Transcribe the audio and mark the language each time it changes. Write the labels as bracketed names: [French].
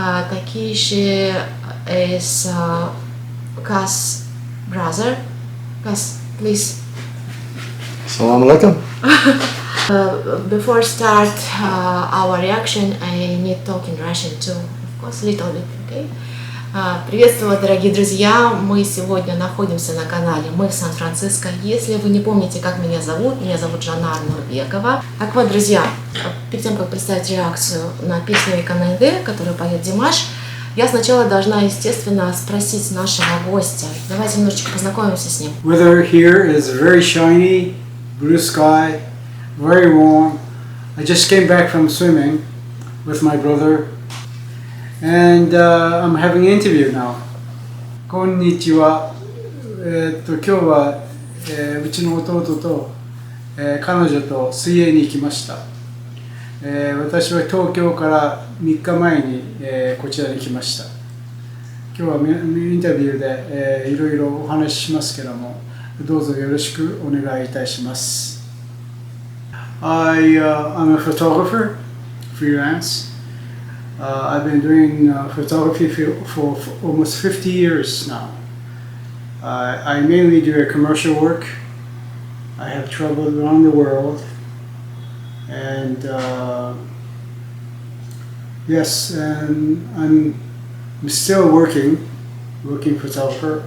[English] Takeshi is Kaz's brother. Kaz, please. [Arabic] Assalamu alaikum. [English] Before start our reaction, I need talk in Russian too. Of course, little bit, okay? [Russian] Приветствую, дорогие друзья! Мы сегодня находимся на канале «Мы в Сан-Франциско». Если вы не помните, как меня зовут Жанна Нурбекова. Так вот, друзья, перед тем, как представить реакцию на песню «Ikanaide», которую поет Димаш, я сначала должна, естественно, спросить нашего гостя. Давайте немножечко познакомимся с ним. [English] Weather here is very shiny, blue sky, very warm. I just came back from swimming with my brother. And I'm having an interview now. [Japanese] こんにちは。今日は、うちの弟と、彼女と水泳に行きました。私は東京から3日前に、こちらに来ました。今日はインタビューで、いろいろお話ししますけども、どうぞよろしくお願いいたします。 [English] I'm a photographer, freelance. I've been doing photography for almost 50 years now. I mainly do a commercial work. I have traveled around the world, and yes, and I'm still working photographer.